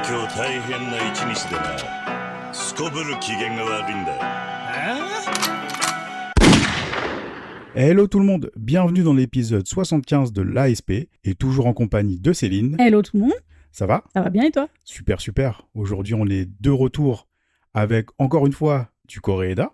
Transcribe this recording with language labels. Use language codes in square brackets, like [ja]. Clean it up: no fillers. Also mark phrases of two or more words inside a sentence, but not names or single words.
[ja] 大変な一日でな。すこぶる機嫌が悪いんだよ。 [fr] Hello tout le monde, bienvenue dans l'épisode 75 de l'ASP et toujours en compagnie de Céline. Hello tout le monde, Ça va? ça va bien et toi? Super, super. Aujourd'hui, on est de retour avec encore une fois du Koreeda.